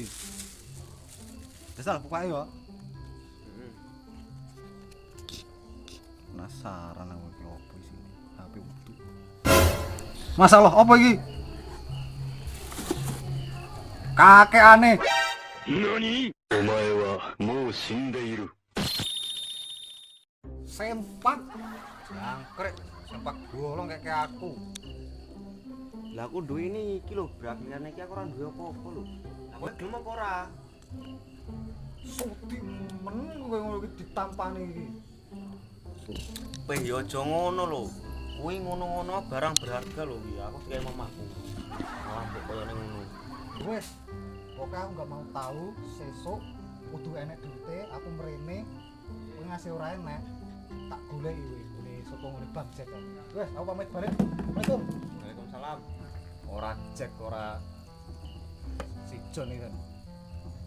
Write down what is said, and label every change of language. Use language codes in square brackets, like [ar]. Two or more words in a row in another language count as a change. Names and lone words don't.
[jv] Desal buka yo. Heeh. Penasaran aku iki opo isine. HP utuh. Masalah apa iki? Kakekane. [ja] NANI? お前はもう死んでいる。 [jv] Sempak. Jangkrik, sempak bolong kayak aku. Lah aku duwe ini iki lho, Brak. Liyane iki aku ora duwe apa-apa lho. Lah kowe gelem apa ora? Sudi men kowe ngono iki ditampani iki. Weh ya aja ngono lho. Kuwi ngono-ngono barang berharga lho iki. Aku dikai mamaku. Wah, mbok koyo ning ngono. Wes, [id] pokoknya aku nggak mau tahu [jv] sesuk kudu enek duite, aku mrene kowe ngasih ora enek, tak goleki kowe sapa ngene Bang Jack. Wes, aku pamit balik. Assalamualaikum. Waalaikumsalam. Ora Jack, ora si John iki kan.